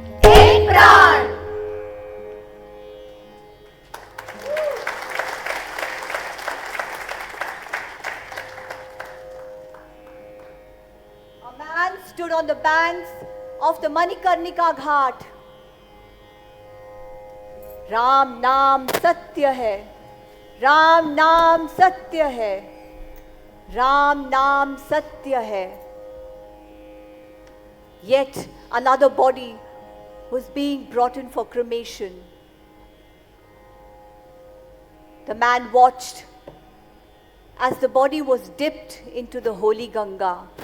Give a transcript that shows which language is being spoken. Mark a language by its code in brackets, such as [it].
[hi] एक प्राण [en] A man stood on the banks of the Manikarnika Ghat. [hi] Ram नाम सत्य है, राम नाम सत्य है, राम नाम सत्य है. [en] Yet another body was being brought in for cremation. The man watched as the body was dipped into the holy Ganga.